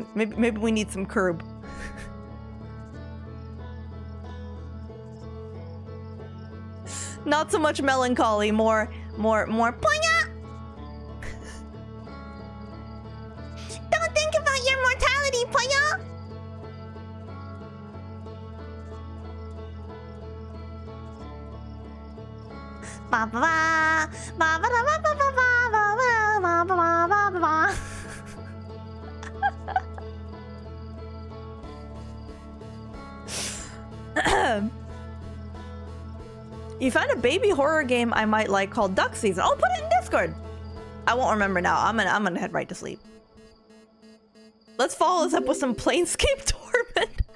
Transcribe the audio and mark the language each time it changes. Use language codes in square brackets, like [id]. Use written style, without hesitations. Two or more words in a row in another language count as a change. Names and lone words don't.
[en] Maybe we need some Curb. Not so much melancholy, more ponya. Don't think about your mortality, ponya. Ba ba ba ba ba ba ba ba ba ba ba ba ba ba. You found a baby horror game I might like called Duck Season. Oh, put it in Discord. I won't remember now. I'm gonna head right to sleep. Let's follow this up with some Planescape Torment.